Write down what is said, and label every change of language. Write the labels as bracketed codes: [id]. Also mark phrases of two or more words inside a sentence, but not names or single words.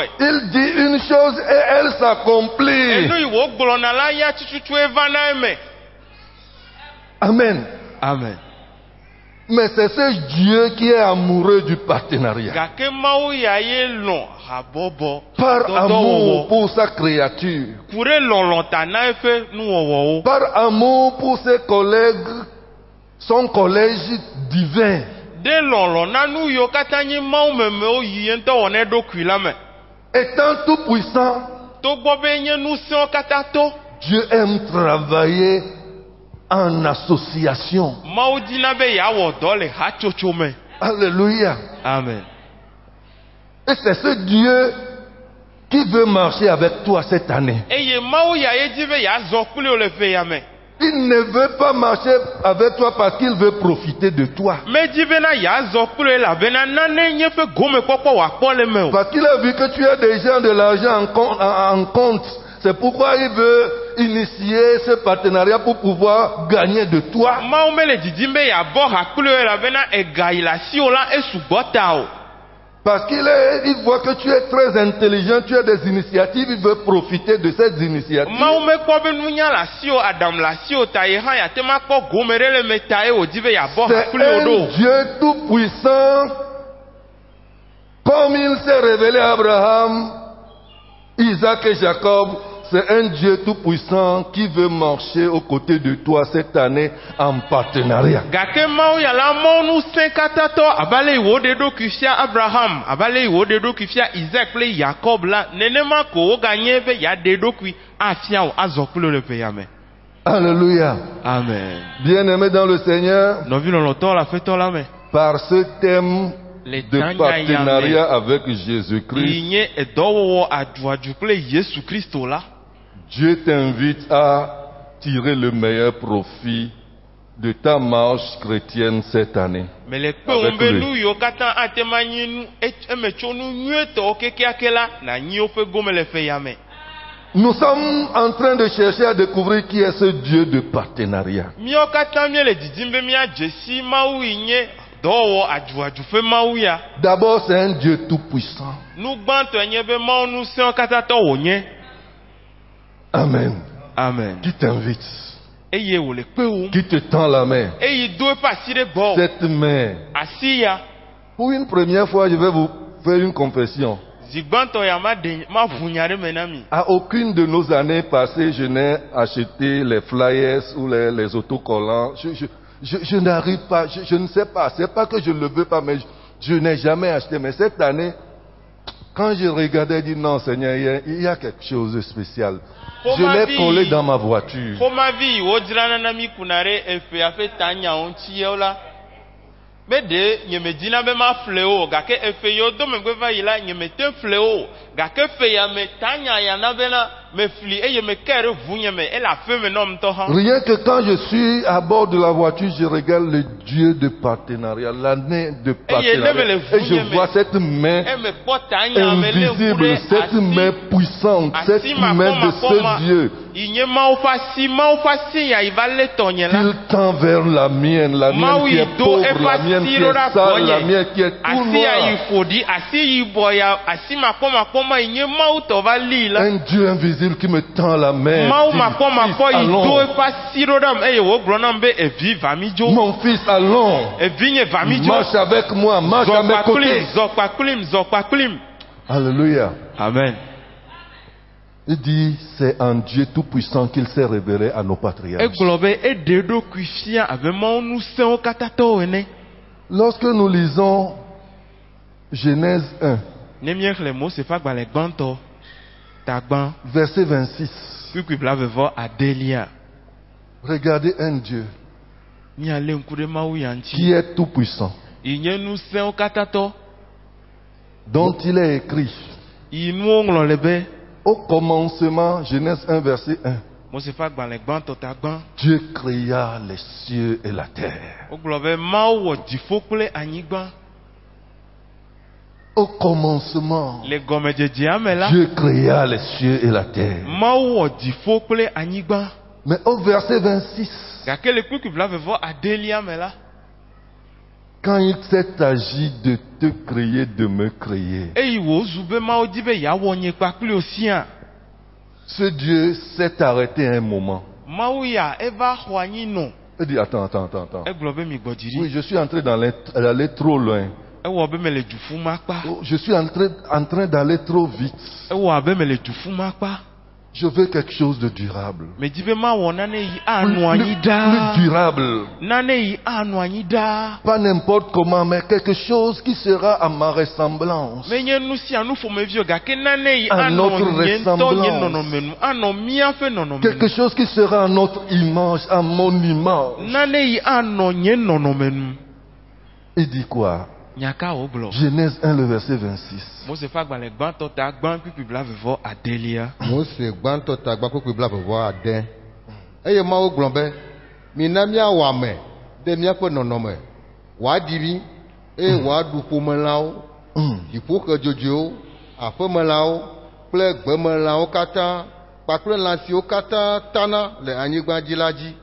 [fr] Il dit une chose et elle s'accomplit. [ee] Enu yiwo gblɔna la ya tututu eva na eme. [fr] Amen. Amen. Mais c'est ce Dieu qui est amoureux du partenariat. [ee] Gake mawu ya ye lɔn habɔbɔ. [fr] Par amour pour sa créature. [ee] Kure lɔlɔn ta na eƒe nuwɔwɔwo. [fr] Par amour pour ses collègues, son collège divin. [ee] De lɔlɔn na nu yiwo katã nye mawu memewo yi ye ŋutɔ wɔ ne ɖokui la me. [fr] Étant tout puissant, [ee] Togbɔ be nye nu siwo katã to. [fr] Dieu aime travailler en association. [ee] Mawu dina be yeawɔ dɔ le hatsotso me. [fr] Alléluia. Amen. Et c'est ce Dieu qui veut marcher avec toi cette année. [ee] Eye mawu ya ye di be yeazɔ kpli wo le ƒe ya me. [fr] Il ne veut pas marcher avec toi parce qu'il veut profiter de toi. [ee] Medi bena yeazɔ kpli wo elabena nane nye ƒe gomekpɔkpɔ wòakpɔ le me o. [fr] Parce qu'il a vu que tu as déjà de l'argent en compte. C'est pourquoi il veut initier ce partenariat pour pouvoir gagner de toi. [ee] Mawu me le didim be yeabɔ ha kpli wo elabena ega yi le asiwo la esugbɔ ta o. [fr] Parce il voit que tu es très intelligent, tu as des initiatives, il veut profiter de ces initiatives. [ee] Mawu me kpɔ be nunya le asiwo adam le asiwo ta ye hã yate ma kpɔ gome ɖe le me ta ye wòdi be yeabɔ ha [fr] C'est [ee] kpli wo [fr] un [ee] ɖo. [fr] Dieu tout puissant, comme il s'est révélé à Abraham, Isaac et Jacob. C'est un Dieu tout puissant qui veut marcher aux côtés de toi cette année en partenariat. [ee] Gake mawu ya la mɔ nu se katã tɔ abale yi wo de ɖokui fia Abraham, abale yi wo de ɖokui fia Isaac kple Yakob la, nenema ko wo ganye be ya de ɖokui afia wo azɔ kpli wo le ƒe ya me. [fr] Alléluia. Amen. Bien-aimés dans le Seigneur, [ee] Nɔvi lɔlɔtɔ le aƒetɔ la me. [fr] par ce thème Le de [ee] tanya ya me [fr] partenariat avec Jésus-Christ, [ee] yi nye edɔwɔwɔ adzuadzu kple Yesu Kristo la. [fr] Dieu t'invite à tirer le meilleur profit de ta marche chrétienne cette année. [ee] Me le kpe [fr] Avec [ee] ŋu be [fr] lui. [ee] nu yiwo katã ate ma nyi nu eme tso nu nyuietɔwo kekeake la na nyi woƒe gome le ƒe ya me. [fr] Nous sommes en train de chercher à découvrir qui est ce Dieu de partenariat. [ee] Míawo katã mía le didim be míadze si mawu yi nye dɔwɔwɔ adzuadzu ƒe mawu ya. [fr] D'abord, c'est un Dieu tout-puissant. [ee] Nu gbãtɔ nye be mawu nu sẽwo katã tɔ wònye. [fr] Amen. Amen. Qui t'invite, [ee] Eye wòle kpe wum. [fr] qui te tend la main. [ee] Eyi do eƒe asi ɖe gbɔ. [fr] Cette main. [ee] Asi ya. [fr] Pour une première fois, je vais vous faire une confession. [ee] Zi gbãtɔ ya ma ʋu nya ɖe me na mi. [fr] À aucune de nos années passées, je n'ai acheté les flyers ou les autocollants. Je n'arrive pas, je ne sais pas. C'est pas que je ne le veux pas, mais je n'ai jamais acheté. Mais cette année, quand je regardais, je dis non, Seigneur, il y a quelque chose de spécial. Je l'ai collé dans ma voiture. [ee] Ƒomavi yiwo dzrana na mi kuna ɖe eƒea ƒe tanyawo ŋuti la. Be ɖe nye me dina be ma fle o, gake eƒe yiwo do megbe va yi la nye me te fle o, gake eƒe ya me tanya ya na bena me fli eye me ke ɖe ʋu nye me ele aƒe me nɔm ŋutɔ hã. [fr] Rien que quand je suis à bord de la voiture, je regarde le Dieu de partenariat, l'année de partenariat. Et je vois cette main [ee] me kpɔ tanya me le ʋu [fr] invisible, [ee] ɖe [fr] cette main puissante, cette main de ce Dieu. [ee] Yi nye mawu ƒe asi ya yi va lé tɔnye la. [fr] Il tend vers la mienne qui est pauvre, la mienne qui est sale, la mienne qui est tout [ee] asi ya yi [fr] noir. [ee] ƒoɖi, asi yibɔ ya, asi makpɔmakpɔma yi nye mawu tɔ va li la. [fr] Un Dieu invisible qui me tend la main. [ee] Mawu [fr] dit, [ee] makpɔmakpɔ [fr] Fils, [ee] yi do [fr] allons. [ee] eƒe asi ɖo ɖam eye wògblɔ nam be evi va mi dzo. [fr] Mon fils, allons. [ee] Evi nye va mi dzo. [fr] Marche avec moi, marche à mes côtés. [ee] Zɔ kpakplim, zɔ kpakplim. [fr] Alléluia. Amen. Il dit, c'est un Dieu tout-puissant qu'il s'est révélé à nos patriarches. [ee] Egblɔ be eɖe eɖokui fia abe mawu ŋusẽwo katã tɔwo ene. [fr] Lorsque nous lisons Genèse 1, [ee] Ne míexlẽ Mose ƒe agbalẽ gbãtɔ, tagbã, [fr] verset 26, [ee] kpikpi blavevɔ adelia. [fr] regardez un Dieu [ee] Míalé ŋku ɖe mawu ya ŋuti. [fr] qui est tout-puissant, [ee] Yi nye ŋusẽwo katã tɔ. [fr] dont il est écrit [ee] Yi nuwo ŋlɔ le be [fr] au commencement, Genèse 1, verset 1. [ee] Mose fa gbalẽ gbãtɔ ta gbã. [fr] Dieu créa les cieux et la terre. [ee] Wogblɔ be Mawu wɔ dziƒo kple anyigba. [fr] Au commencement, [ee] Le gɔmedzedzea me la, [fr] Dieu créa les cieux et la terre. [ee] Mawu wɔ dziƒo kple anyigba. [fr] Mais au verset 26, [ee] Gake le kpukui blavevɔ adelia me la, [fr] quand il s'est agi de te créer, de me créer, [ee] eyi wòzu be Mawu di be yeawɔ nye kpakpli wò siaa. [fr] ce Dieu s'est arrêté un moment. [ee] Mawu ya eva xɔ anyi nɔ. [fr] Il dit, attends. [ee] Egblɔ be mi gbɔdzi [fr] Oui, [ee] ɖi. [fr] je suis en train d'aller trop loin. [ee] Ewɔ be mele du fu ma kpa. [fr] Oh, je suis en train d'aller trop vite. [ee] Ewɔ abe mele du fu ma kpa. [fr] Je veux quelque chose de durable. [ee] Medzi be mawɔ nane yi [fr] Plus, [ee] anɔ anyi daa. [fr] plus durable. [ee] Nane yi anɔ anyi daa. [fr] Pas n'importe comment, mais quelque chose qui sera à ma ressemblance. [ee] Menye nu sia nu ƒomevi o, gake nane yi [fr] À notre [ee] anɔ nye ŋutɔ nye [fr] ressemblance. [ee] nɔnɔme nu, anɔ míaƒe nɔnɔme [fr] Quelque [ee] nu. [fr] chose qui sera à notre image, à mon image. [ee] Nane yi anɔ nye nɔnɔme nu. [fr] Il dit quoi? [ee] Nyaka wo gblɔ. [fr] Genèse 1, le verset 26. [ee] Mose fa gbalẽ gbãtɔ ta gbã kpikpi blavevɔ adelia. Mose gbãtɔ ta gba kpekpe blavevɔ ade. Eye Mawu gblɔ be, mina míawɔ ame ɖe míaƒe nɔnɔme, wòaɖi mí, eye wòaɖu ƒomelãwo, dziƒoxedzodzoewo, aƒemelãwo kple gbemelãwo katã, kpakple lã siwo katã tana le anyigba dzi la dzi.